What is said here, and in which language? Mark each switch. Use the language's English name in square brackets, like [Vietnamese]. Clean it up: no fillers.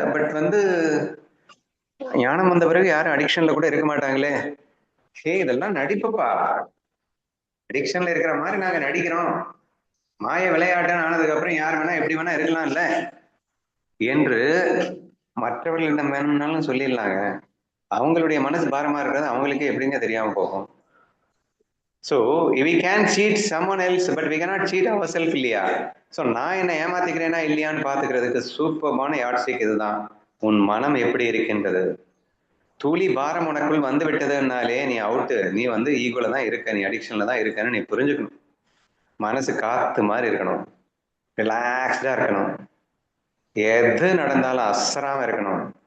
[Tamil] But வந்து ஞானம் வந்த பிறகு யாரும் அடிக்ஷன்ல கூட இருக்க மாட்டாங்களே. இதெல்லாம் நடிப்புப்பா. அடிக்ஷன்ல இருக்கிற மாதிரி நாங்க நடிக்கிறோம். மாய விளையாட்டுன்னு ஆனதுக்கு அப்புறம் யார் வேணா எப்படி வேணா இருக்கலாம்ல என்று மற்றவர்களிடம் வேணும்னாலும் சொல்லிடலாங்க. அவங்களுடைய மனசு பாரமா இருக்கிறது அவங்களுக்கே எப்படிங்க தெரியாம போகும். [English] So we can cheat someone else but we cannot cheat ourselves [Tamil] இல்லையா? ஸோ நான் என்ன ஏமாத்திக்கிறேன்னா இல்லையான்னு பாத்துக்கிறதுக்கு சூப்பர்மான யாட்சிக் இதுதான். உன் மனம் எப்படி இருக்கின்றது. துளி பாரம் உனக்குள் வந்து விட்டதுனாலே நீ அவுட்டு. நீ வந்து ஈகோல தான் இருக்க, நீ அடிக்ஷன்ல தான் இருக்கன்னு நீ புரிஞ்சுக்கணும். மனசு காத்து மாதிரி இருக்கணும், ரிலாக்ஸ்டா இருக்கணும், எது நடந்தாலும் அசராம இருக்கணும்.